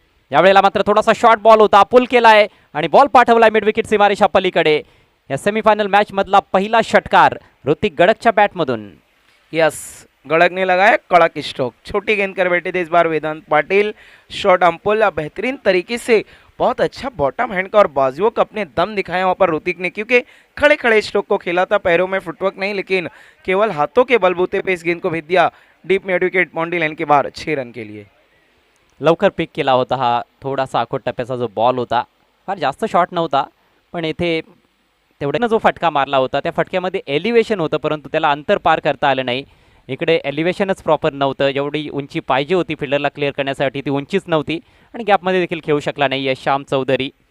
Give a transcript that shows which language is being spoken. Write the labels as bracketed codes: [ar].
[mr] यावेळेला मात्र थोडासा शॉर्ट बॉल होता, पुल केलाय आणि बॉल पाठवलाय मिड विकेट सीमारेषा पलीकडे. या सेमीफायनल मॅच मधला पहिला षटकार ऋतिक गडकच्या बॅटमधून. [hi] यस, गड़क ने लगाया कड़क स्ट्रोक, छोटी गेंद कर बैठे थे इस बार वेदांत पाटिल. शॉर्ट अम्पुल बेहतरीन तरीके से, बहुत अच्छा बॉटम हैंड का और बाजुओं का अपने दम दिखाया वहाँ पर ऋतिक ने, क्योंकि खड़े खड़े स्ट्रोक को खेला था, पैरों में फुटवर्क नहीं, लेकिन केवल हाथों के बलबूते पे इस गेंद को भेज दिया deep mid wicket boundary line के बाहर 6 रन के लिए. [mr] लवकर पिक केला होता हा थोडासा आखोट टप्प्याचा जो बॉल होता. फार जास्त शॉट नव्हता, पण येथे तेवढ्यानं जो फटका मारला होता त्या फटक्यामध्ये एलिव्हेशन होतं, परंतु त्याला अंतर पार करता आलं नाही. इकडे एलिव्हेशनच प्रॉपर नव्हतं. जेवढी उंची पाहिजे होती फिल्डरला क्लिअर करण्यासाठी ती उंचीच नव्हती आणि गॅपमध्ये देखील खेळू शकला नाही श्याम चौधरी.